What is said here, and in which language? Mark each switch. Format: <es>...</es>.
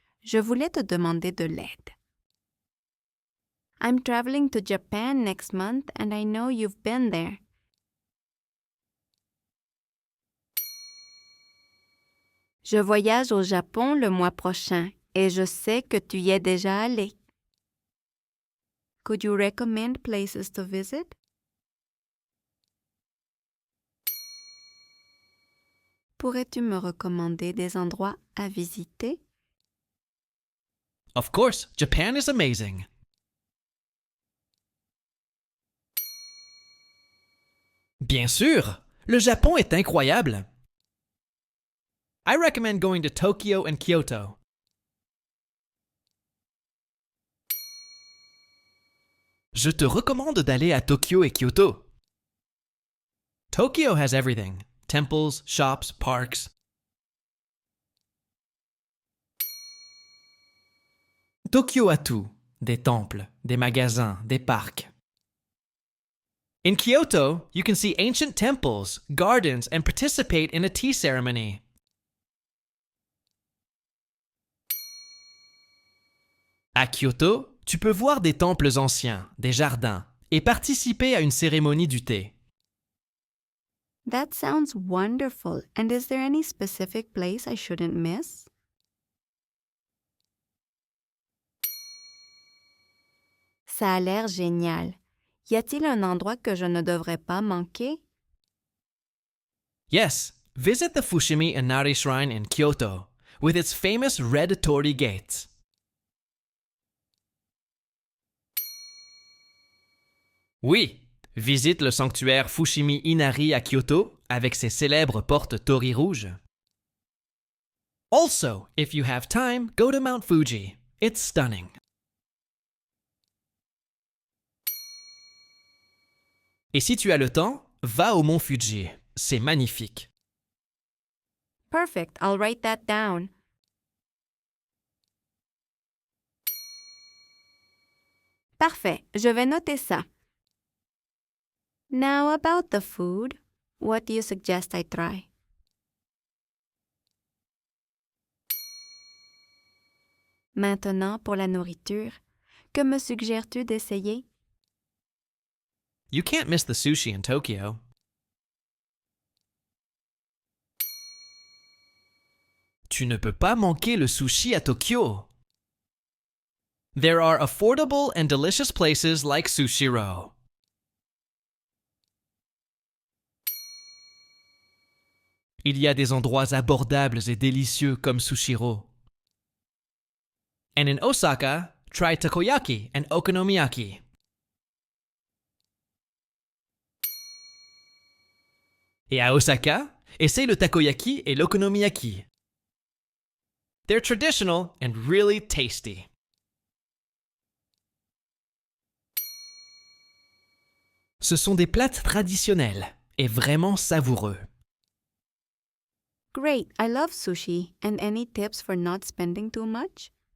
<fr>Je voulais te demander de l'aide.</fr> <en>I'm traveling to Japan next month and I know you've been there.</en> <fr>Je voyage au Japon le mois prochain et je sais que tu y es déjà allé.</fr> <en>Could you recommend places to visit?</en> <fr>Pourrais-tu me recommander des endroits à visiter?</fr> <en>Of course, Japan is amazing.</en> <fr>Bien sûr, le Japon est incroyable.</fr> <en>I recommend going to Tokyo and Kyoto.</en> <fr>Je te recommande d'aller à Tokyo et Kyoto.</fr> <en>Tokyo has everything. Temples, shops, parks.</en> <fr>Tokyo a tout. Des temples, des magasins, des parcs.</fr> <en>In Kyoto, you can see ancient temples, gardens, and participate in a tea ceremony.</en> <fr>À Kyoto, tu peux voir des temples anciens, des jardins, et participer à une cérémonie du thé.</fr> <en>That sounds wonderful. And is there any specific place I shouldn't miss?</en> <fr>Ça a l'air génial. Y a-t-il un endroit que je ne devrais pas manquer?</fr> <en>Yes, visit the Fushimi Inari Shrine in Kyoto, with its famous red torii gates.</en> <fr>Oui, visite le sanctuaire Fushimi Inari à Kyoto avec ses célèbres portes torii rouges.</fr> <en>Also, if you have time, go to Mount Fuji. It's stunning.</en> <fr>Et si tu as le temps, va au mont Fuji. C'est magnifique.</fr> <en>Perfect. I'll write that down.</en> <fr>Parfait. Je vais noter ça.</fr> <en>Now about the food. What do you suggest I try?</en> <fr>Maintenant, pour la nourriture, que me suggères-tu d'essayer?</fr> <en>You can't miss the sushi in Tokyo.</en> <fr>Tu ne peux pas manquer le sushi à Tokyo.</fr> <en>There are affordable and delicious places like Sushiro.</en> <fr>Il y a des endroits abordables et délicieux comme Sushiro.</fr> <en>And in Osaka, try takoyaki and okonomiyaki.</en> <fr>Et à Osaka, essaye le takoyaki et l'okonomiyaki.</fr> <en>They're traditional and really tasty.</en> <fr>Ce sont des plats traditionnels et vraiment savoureux.</fr> <en>Great. I love sushi. And any tips for not spending too much?</en>